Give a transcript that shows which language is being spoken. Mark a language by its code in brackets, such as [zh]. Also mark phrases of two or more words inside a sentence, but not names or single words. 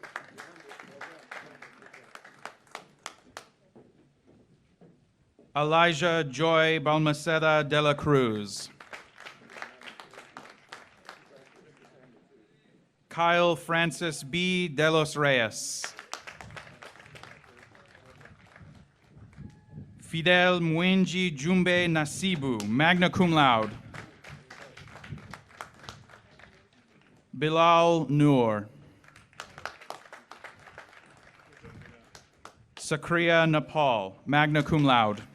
[en] Elijah Joy Balmaceda de la Cruz. Kyle Francis B. de los Reyes. Fidel Mwenji Jumbe Nasibu, [la] magna cum laude. [en] Bilal Noor. Sakriya Nepal, [la] magna cum laude.